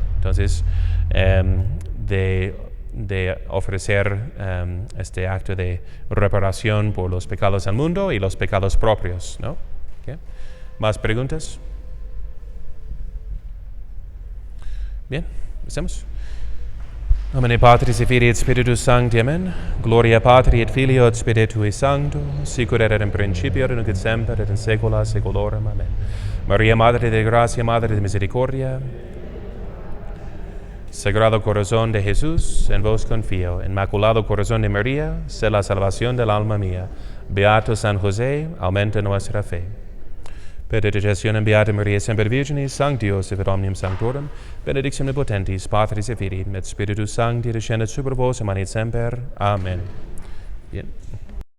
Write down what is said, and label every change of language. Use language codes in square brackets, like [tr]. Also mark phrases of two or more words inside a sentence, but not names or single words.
[es] Entonces, de ofrecer este acto de reparación por los pecados del mundo y los pecados propios, ¿no? ¿Okay? ¿Más preguntas? Bien, empecemos. [la] Nomine Patris et Filii et Spiritus Sancti, Amen. Gloria Patri et Filio et Spiritui Sancto, sicut erat in principio et nunc et semper et in saecula saeculorum. Amen. [es] María, Madre de Gracia, Madre de Misericordia, Sagrado Corazón de Jesús, en vos confío. Inmaculado Corazón de María, sé la salvación del alma mía. Beato San José, aumenta nuestra fe. [la] Per intercessione Beata Maria Semper Virginis, Sancti Joseph et omnium sanctorum, benedictionem potentis, Patris et Filii, et Spiritus Sancti, descendet super vos, et manet semper. [es] Amen. Bien.